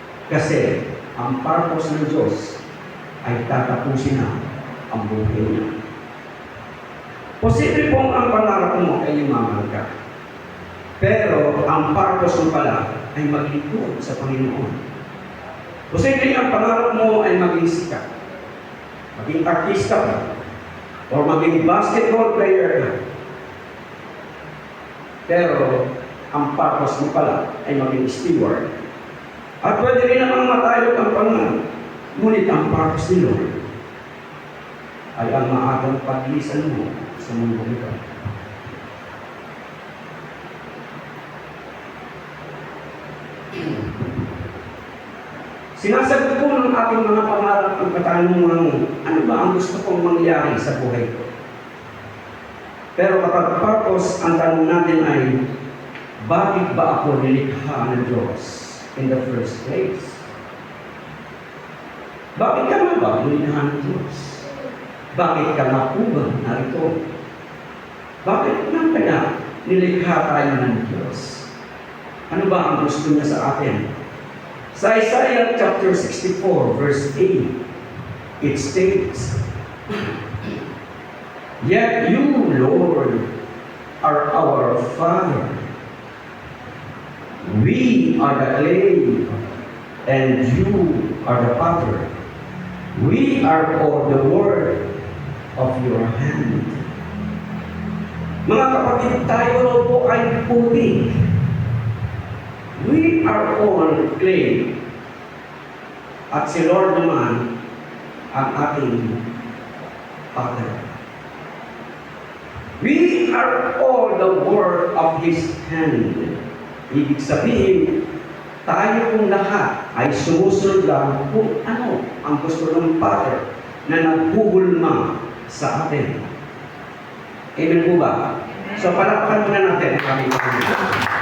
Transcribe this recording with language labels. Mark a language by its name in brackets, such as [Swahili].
[Filipino] Kasi ang purpose ng Diyos ay tatapusin na ang buhay niya. Posible pong ang pangarap mo ay yumaman ka. Pero ang purpose mo pala ay maglingkod sa Panginoon. Posible ang pangarap mo ay maging sikat. Maging artista ka. O maging basketball player ka. Pero ang purpose mo pala ay maging steward. At pwede rin namang matayog ang pangarap. Ngunit ang purpose ni Lord ay ang maagang paglisan mo sa mundo ito. Sinasagot po ng ating mga pangarap ang katanungan, ano ba ang gusto kong mangyari sa buhay ko? Pero kapag purpose, ang tanong natin ay, bakit ba ako nilikha ng Diyos [English] in the first place? [Filipino] Bakit ka nga ba nilikha ng Diyos? Bakit ka nga po ba narito? Bakit nga kaya nilikha tayo ng Diyos? Ano ba ang gusto niya sa atin? [English] Sa Isaiah chapter 64, verse 8, it states, Yet you, Lord, are our Father. We are the clay, and you are the potter. We are all the work of your hand. [Filipino] Mga kapatid, tayo po ay puti. [English] We are all clay. [Filipino] At si Lord naman ang ating Father. [English] We are all the work of His hand. [Filipino] Ibig sabihin, tayo kung lahat ay sumusunod lang kung ano ang gusto ng Father na naghuhulma sa atin. Amen po ba? So, palakpan muna natin ang aming Panginoon.